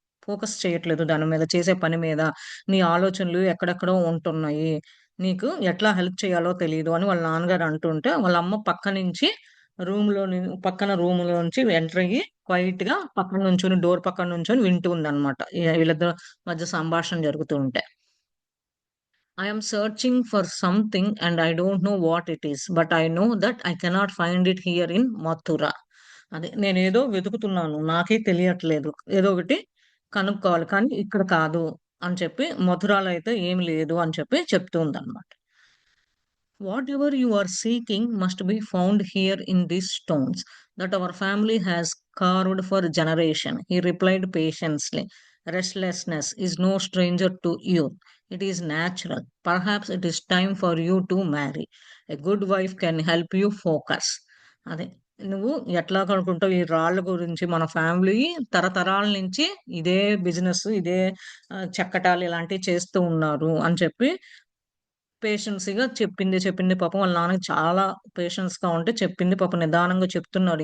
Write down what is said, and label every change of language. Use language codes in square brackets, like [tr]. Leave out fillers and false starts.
[te] Focus చేయట్లేదు దాని మీద, చేసే పని మీద. నీ ఆలోచనలు ఎక్కడెక్కడో ఉంటున్నాయి. నీకు ఎట్లా హెల్ప్ చేయాలో తెలీదు అని వాళ్ళ నాన్నగారు అంటుంటే, వాళ్ళ అమ్మ పక్క నుంచి పక్కన రూమ్‌లోంచి ఎంటర్ అయ్యి క్వైట్‌గా పక్కన నుంచొని డోర్ పక్కన నుంచొని వింటూ ఉందన్నమాట. వీళ్ళిద్దరి మధ్య సంభాషణ జరుగుతూ ఉంటే. [en] I am searching for something and I don't know what it is, but I know that I cannot find it here in Mathura. [te] అదే నేనేదో వెతుకుతున్నాను. నాకే తెలియట్లేదు. ఏదో ఒకటి కనుక్కోవాలి. కానీ ఇక్కడ కాదు అని చెప్పి మథురాలో అయితే ఏమి లేదు అని చెప్పి చెప్తూ ఉందన్నమాట. [en] Whatever you are seeking must be found here in these stones that our family has carved for generation. He replied patiently. Restlessness is no stranger to you. It is natural. Perhaps it is time for you to marry. A good wife can help you focus. [te] అదే నువ్వు ఎట్లా కనుక్కుంటావు ఈ రాళ్ళ గురించి మన family తరతరాల నుంచి ఇదే బిజినెస్ ఇదే చెక్కటాలు ఇలాంటివి చేస్తూ ఉన్నారు అని చెప్పి పేషెన్స్‌గా చెప్పింది పాపం వాళ్ళ నాన్నకి చాలా పేషెన్స్‌గా ఉంటే చెప్పింది పాపం నిదానంగా చెప్తున్నాడు.